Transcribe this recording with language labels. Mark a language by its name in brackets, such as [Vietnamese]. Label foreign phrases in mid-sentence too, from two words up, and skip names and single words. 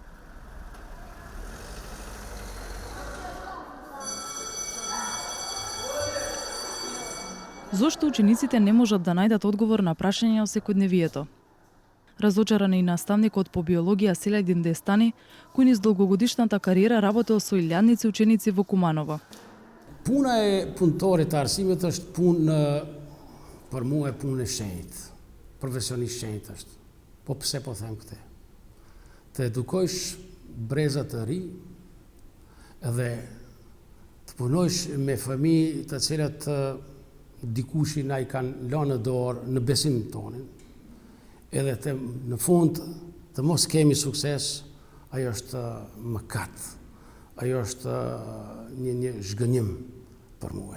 [Macedonian] Зошто учениците не можат да најдат одговор на прашања о секојдневието? Разочаран и наставникот по биологија Селедин Дестани, кој низ долгогодишната кариера работел со илјадници ученици во Куманово. [Albanian] Puna e punëtorit të arsimit është punë për mua e punë e shenjtë, profesionisht shenjtë është. Po pse po them këtë? Të edukojsh breza të ri dhe të punojsh me fëmijë të cilat dikushin na i kanë lënë në dorë në besim tonin, edhe të, në fund të mos kemi sukses, ajo është mëkat, ajo është një zhgënjim për mua.